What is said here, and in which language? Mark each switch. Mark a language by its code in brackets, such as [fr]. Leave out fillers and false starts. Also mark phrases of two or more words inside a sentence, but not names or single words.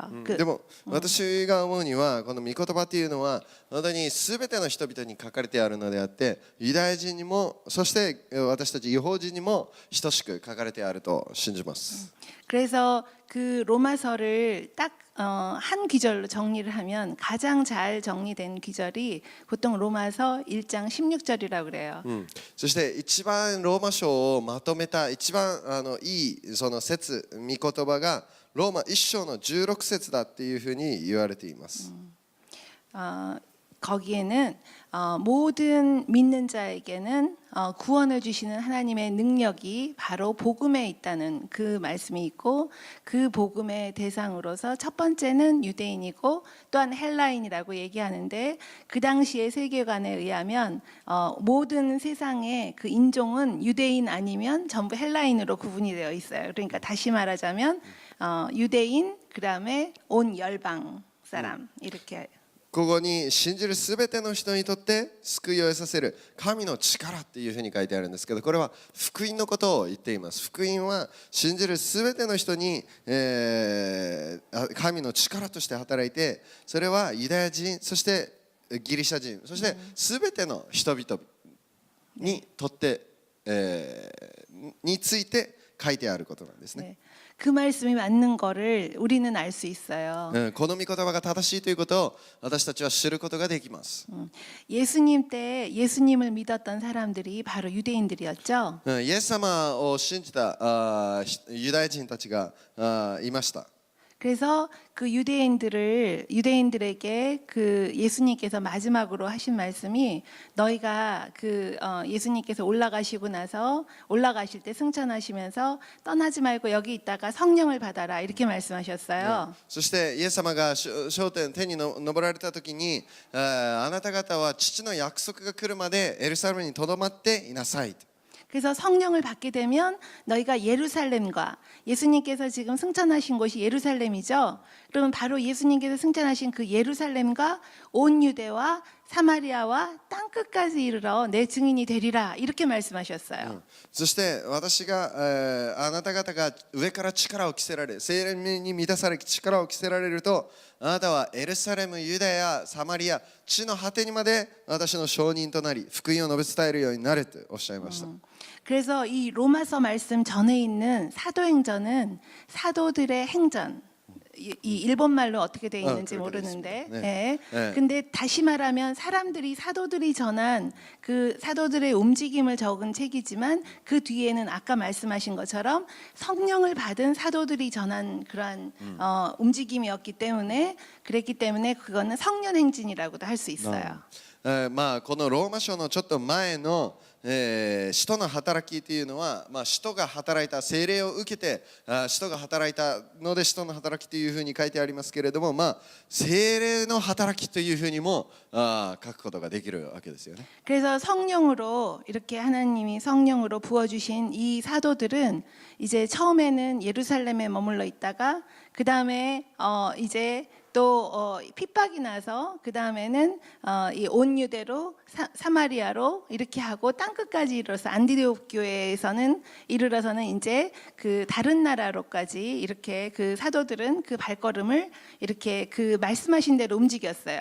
[ja] でも私が思うにはこの御言葉っていうのは本当に全ての人々に書かれてあるのであってユダヤ人にもそして私たち異邦人にも等しく書かれてあると信じます。 [ko] 그래서 그 로마서를 딱 한 귀절로 정리를 하면 가장 잘 정리된 귀절이 보통 로마서 1장 16절이라고 그래요. [ja] そして一番ローマ書をまとめた一番いいその説御言葉がローマ1章の16節だっていうふうに言われています。 [ko] 거기에는 모든 믿는 자에게는 구원을 주시는 하나님의 능력이 바로 복음에 있다는 그 말씀이 있고 그 복음의 대상으로서 첫 번째는 유대인이고 또한 헬라인이라고 얘기하는데 그 당시의 세계관에 의하면 모든 세상의 그 인종은 유대인 아니면 전부 헬라인으로 구분이 되어 있어요. 그러니까 다시 말하자면 유대인 그다음에 온 열방 사람 이렇게 [ja] ここに信じるすべての人にとって救いを得させる神の力っていうふうに書いてあるんですけどこれは福音のことを言っています。福音は信じるすべての人に、神の力として働いてそれはユダヤ人そしてギリシャ人そしてすべての人々にとって、について書いてあることなんですね。 [ko] 그 말씀이 맞는 거를 우리는 알 수 있어요. [ja] この御言葉が正しいということを私たちは知ることができます。 [ko] 예수님 때 예수님을 믿었던 사람들이 바로 유대인들이었죠. [ja] イエス様を信じたユダヤ人たちがいました。 [ko] 그래서 그 유대인들에게 그 예수님께서 마지막으로 하신 말씀이 너희가 그 예수님께서 올라가시고 나서 올라가실 때 승천하시면서 떠나지 말고 여기 있다가 성령을 받아라 이렇게 말씀하셨어요. [ja] そしてイエス様が昇天天に昇られた時にあなた方は父の約束が来るまでエルサレムにとどまっていなさい。 [ko] 그래서 성령을 받게 되면 너희가 예루살렘과 예수님께서 지금 승천하신 곳이 예루살렘이죠. 그러면 바로 예수님께서 승천하신 그 예루살렘과 온 유대와 사마리아와 땅 끝까지 이르러 내 증인이 되리라 이렇게 말씀하셨어요. [ja] そして私があなた方が上から力を着せられ聖霊に満たされ力を着せられるとあなたはエルサレムユダヤサマリア地の果てにまで私の証人となり福音を述べ伝えるようになるとおっしゃいました。 [ko] 그래서 이 로마서 말씀 전에 있는 사도행전은 사도들의 행전. 이 일본 말로 어떻게 돼 있는지 그렇게 모르는데, 돼 있습니다. 네. 네. 근데 다시 말하면 사도들이 전한 그 사도들의 움직임을 적은 책이지만 그 뒤에는 아까 말씀하신 것처럼 성령을 받은 사도들이 전한 그러한 움직임이었기 때문에 그랬기 때문에 그거는 성령 행진이라고도 할 수 있어요. [ja] まあこのローマ書のちょっと前の使徒の働きというのは、使徒が働いた聖霊を受けて使徒が働いたので使徒の働きというふうに書いてありますけれども、聖霊の働きというふうにも書くことができるわけですよね。 [ko] 그래서 성령으로 이렇게 하나님이 성령으로 부어주신 이 사도들은 이제 처음에는 예루살렘에 머물러 있다가 그 다음에 이제 또 핍박이 나서 그 다음에는 이 온 유대로 사마리아로 이렇게 하고 땅 끝까지 이르러서 안디옥 교회에서는 이르러서는 이제 그 다른 나라로까지 이렇게 그 사도들은 그 발걸음을 이렇게 그 말씀하신 대로 움직였어요.